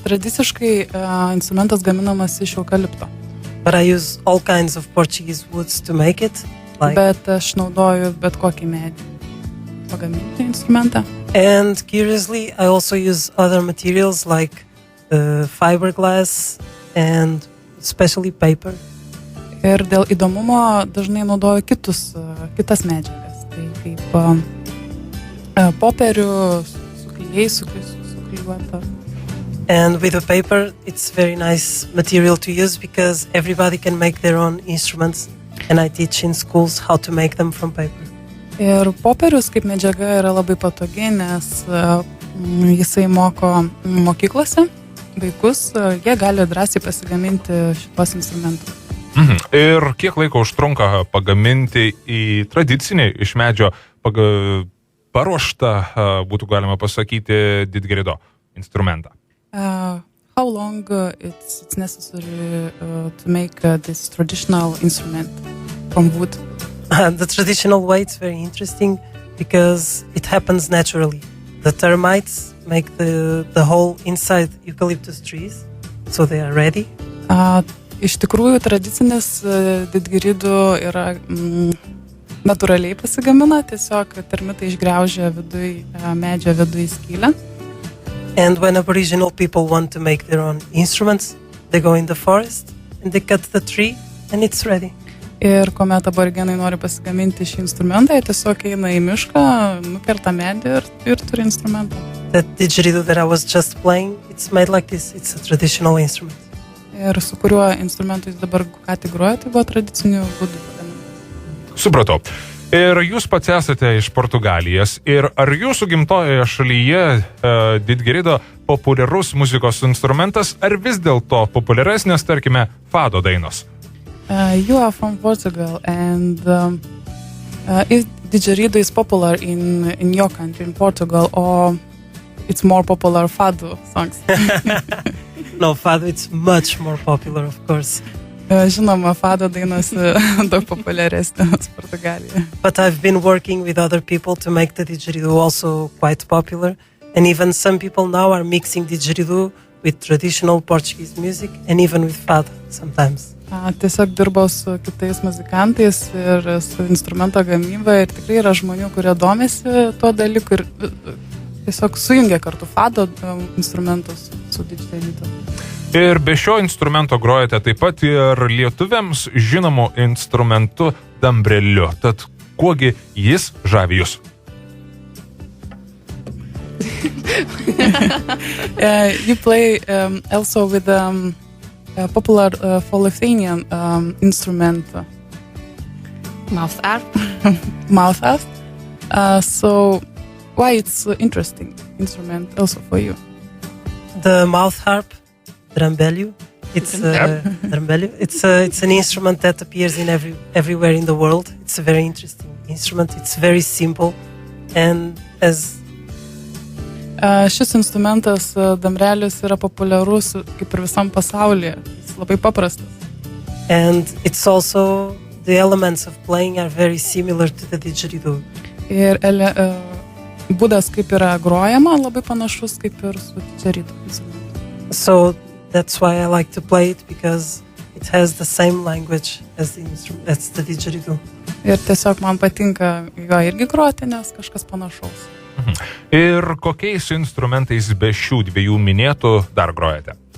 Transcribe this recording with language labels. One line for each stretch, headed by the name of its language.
Lithuanian: Tradiciškai instrumentas gaminamas iš eukalipto.
English: But I use all kinds of Portuguese woods to make it.
Lithuanian: Bet aš naudoju bet kokį medį pagaminti instrumentą.
English: And curiously, I also use other materials like fiberglass and especially paper.
Lithuanian: Ir dėl įdomumo dažnai naudoju kitas medžiagas. Tai kaip popierių, su klijais, suklijuota.
English: And with the paper, it's very nice material to use because everybody can make their own instruments. And I teach in schools how to make them from paper.
Lithuanian: Ir popierius kaip medžiaga yra labai patogi, nes jisai moko mokyklose vaikus, jie gali drąsiai pasigaminti šitos instrumentus. Ir kiek laiko užtrunka pagaminti į tradicinį iš medžio paruoštą, būtų galima pasakyti, Didgerido instrumentą?
English: How long it's necessary to make this traditional instrument from wood? The traditional way, it's very interesting because it happens naturally. The termites make the whole inside eucalyptus trees, so they are ready.
Lithuanian: Iš tikrųjų, tradicinis didgiridų yra natūraliai pasigamina, tiesiog termitai išgraužia medžio viduj skylę.
English: And when Aboriginal people want to make their own instruments, they go in the forest and they cut the tree and it's ready.
Lithuanian: Ir kuomet aborigenai nori pasigaminti šį instrumentą, jie tiesiog eina į mišką, nukerta medį ir turi instrumentą.
English: That didgeridoo that I was just playing, it's made like this. It's a traditional instrument.
Lithuanian: Ir su kuriuo instrumentu jis dabar ką tik groja, tai buvo tradicinių būdų pagamintas. Supratau. Ir jūs pats esate iš Portugalijos. Ir ar jūsų gimtojoje šalyje didgerido populiarus muzikos instrumentas, ar vis dėlto populiaresnės, tarkime, fado dainos?
English: You are from Portugal, and if didgeridoo is popular in your country, in Portugal, or it's more popular fado songs? No, fado, it's much more popular, of course.
Lithuanian: Žinoma, fado dainos daug populiaresnės Portugalijoje.
English: But I've been working with other people to make the didgeridoo also quite popular. And even some people now are mixing didgeridoo with traditional Portuguese music and even with fado sometimes.
Lithuanian: Tiesiog dirbau su kitais muzikantais ir su instrumento gamyba ir tikrai yra žmonių, kurie domisi tuo dalyku ir tiesiog sujungia kartu fado instrumentus su didgeridoo. Ir be šio instrumento grojate taip pat ir lietuviams žinomu instrumentu dambreliu. Tad kuogi jis žavi jūs?
English: You play also with a popular for Lithuanian instrument. Mouth harp. Mouth harp. So why it's interesting instrument also for you? The mouth harp, drambelju. It's drambelju. It's an instrument that appears in everywhere in the world. It's a very interesting instrument. It's very simple, and as
Lithuanian: šis instrumentas damrelis yra populiarus kaip ir visam pasaulyje. Jis labai paprastas.
English: And it's also the elements of playing are very similar to the didgeridoo.
Lithuanian: Ir būdas kaip yra grojama labai panašus kaip ir su didgeridoo.
English: So that's why I like to play it, because it has the same language as the didgeridoo.
Lithuanian: Ir tiesiog man patinka jo irgi groti, nes kažkas panašaus. Ir kokiais instrumentais be šių dviejų minėtų dar grojate?